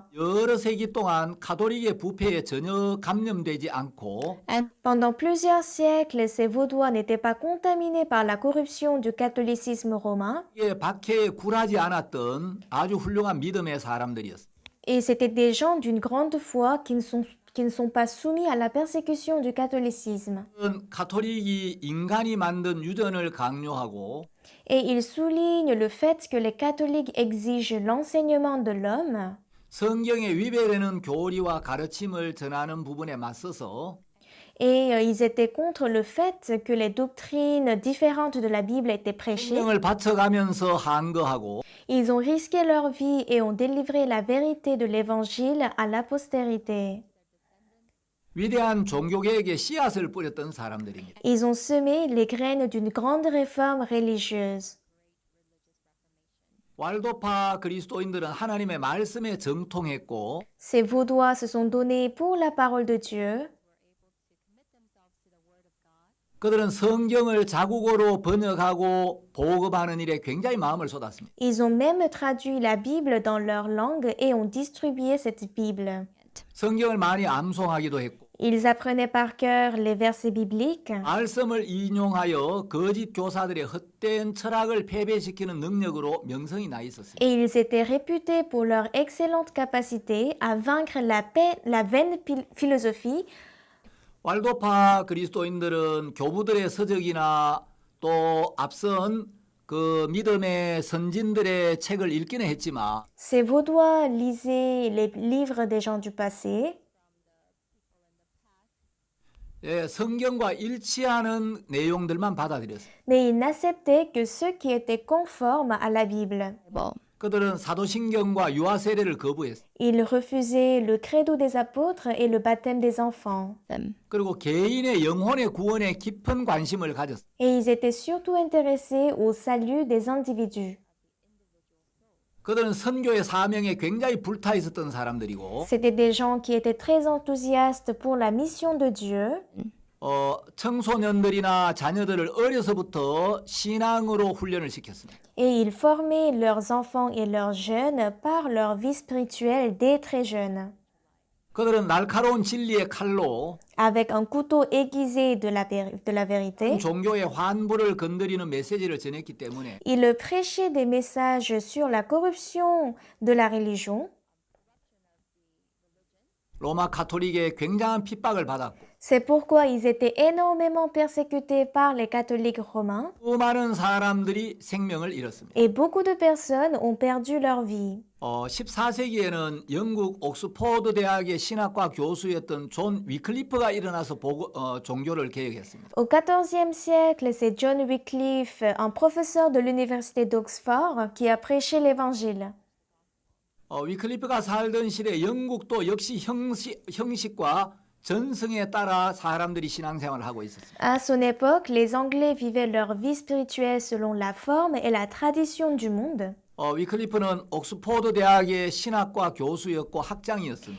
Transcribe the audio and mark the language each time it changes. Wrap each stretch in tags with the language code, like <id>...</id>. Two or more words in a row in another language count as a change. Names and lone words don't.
<ko>여러 세기 동안 카톨릭의 부패에 전혀 감염되지 않고</ko> <fr>Pendant plusieurs siècles, ces Vaudois n'étaient pas contaminés par la corruption du catholicisme romain,</fr> <ko>이게 박해에 굴하지 않았던 아주 훌륭한 믿음의 사람들이었어요.</ko> <fr>et c'étaient des gens d'une grande foi qui ne sont pas soumis à la persécution du catholicisme.</fr> <ko>카톨릭이 인간이 만든 유전을 강요하고</ko> <fr>Et il souligne le fait que les catholiques exigent l'enseignement de l'homme</fr> <ko>성경에 위배되는 교리와 가르침을 전하는 부분에 맞서서</ko> <fr>et ils étaient contre le fait que les doctrines différentes de la Bible étaient prêchées.</fr> <ko>생명을 바쳐가면서 항거하고</ko> <fr>Ils ont risqué leur vie et ont délivré la vérité de l'évangile à la postérité.</fr> <ko>위대한 종교개혁의 씨앗을 뿌렸던 사람들입니다.</ko> <fr>Ils ont semé les graines d'une grande réforme religieuse.</fr> <ko>왈도파 그리스도인들은 하나님의 말씀에 정통했고</ko> <fr>Ces Vaudois se sont donnés pour la parole de Dieu.</fr> <ko>그들은 성경을 자국어로 번역하고 보급하는 일에 굉장히 마음을 쏟았습니다.</ko> <fr>Ils ont même traduit la Bible dans leur langue et ont distribué cette Bible.</fr> <ko>성경을 많이 암송하기도 했고</ko> <fr>Ils apprenaient par cœur les versets bibliques</fr> <ko>말씀을 인용하여 거짓 교사들의 헛된 철학을 패배시키는 능력으로 명성이 나 있었습니다.</ko> <fr>et ils étaient réputés pour leur excellente capacité à vaincre la vaine philosophie.</fr> <ko>왈도파 그리스도인들은 교부들의 서적이나 또 앞선 그 믿음의 선진들의 책을 읽기는 했지만</ko> <fr>Ces Vaudois lisaient les livres des gens du passé,</fr> <ko>성경과 일치하는 내용들만 받아들였어요.</ko> <fr>mais ils n'acceptaient que ceux qui étaient conformes à la Bible.</fr> <ko>그들은 사도신경과 유아 세례를 거부했어요.</ko> <fr>Ils refusaient le credo des apôtres et le baptême des enfants.</fr> <ko>그리고 개인의 영혼의 구원에 깊은 관심을 가졌어요.</ko> <fr>Et ils étaient surtout intéressés au salut des individus.</fr> <ko>그들은 선교의 사명에 굉장히 불타 있었던 사람들이고</ko> <fr>C'étaient des gens qui étaient très enthousiastes pour la mission de Dieu.</fr> <ko>청소년들이나 자녀들을 어려서부터 신앙으로 훈련을 시켰습니다.</ko> <fr>Et ils formaient leurs enfants et leurs jeunes par leur vie spirituelle dès très jeunes.</fr> <ko>그들은 날카로운 진리의 칼로</ko> <fr>Avec un couteau aiguisé de la vérité,</fr> <ko>종교의 환부를 건드리는 메시지를 전했기 때문에</ko> <fr>ils prêchaient des messages sur la corruption de la religion.</fr> <ko>로마 가톨릭의 굉장한 핍박을 받았고</ko> <fr>C'est pourquoi ils étaient énormément persécutés par les catholiques romains</fr> <ko>수많은 사람들이 생명을 잃었습니다.</ko> <fr>et beaucoup de personnes ont perdu leur vie.</fr> <ko>14세기에는 영국 옥스포드 대학의 신학과 교수였던 존 위클리프가 일어나서 종교를 개혁했습니다.</ko> <fr>Au XIVe siècle, c'est John Wycliffe, un professeur de l'université d'Oxford, qui a prêché l'évangile.</fr> <ko>위클리프가 살던 시대 영국도 역시 형식과 전승에 따라 사람들이 신앙생활을 하고 있었습니다.</ko> <fr>À son époque, les Anglais vivaient leur vie spirituelle selon la forme et la tradition du monde.</fr> <ko>위클리프는 옥스포드 대학의 신학과 교수였고 학장이었습니다.</ko>